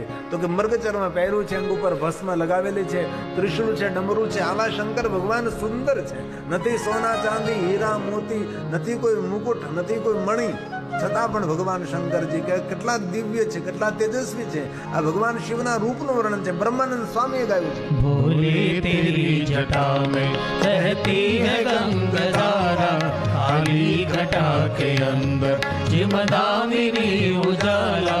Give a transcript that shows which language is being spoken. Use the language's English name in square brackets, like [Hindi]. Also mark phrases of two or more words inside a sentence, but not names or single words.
[Gujarati] તો કે મૃગચર્મ પહેર્યું છે, અંગ ઉપર ભસ્મ લગાવેલી છે, ત્રિશુલ છે, ડમરું છે. આવા શંકર ભગવાન સુંદર છે. નથી સોના ચાંદી હીરા મોતી, નથી કોઈ મુકુટ, નથી કોઈ મણી, છતાં પણ ભગવાન શંકરજી કે કેટલા દિવ્ય છે, કેટલા તેજસ્વી છે. આ ભગવાન શિવના રૂપનું વર્ણન છે. બ્રહ્માનંદ સ્વામીએ ગાયું છે. [Hindi] भोले तेरी जटा में बहती है गंगाधारा, काली घटा के अंदर जिमदामिनी उजाला।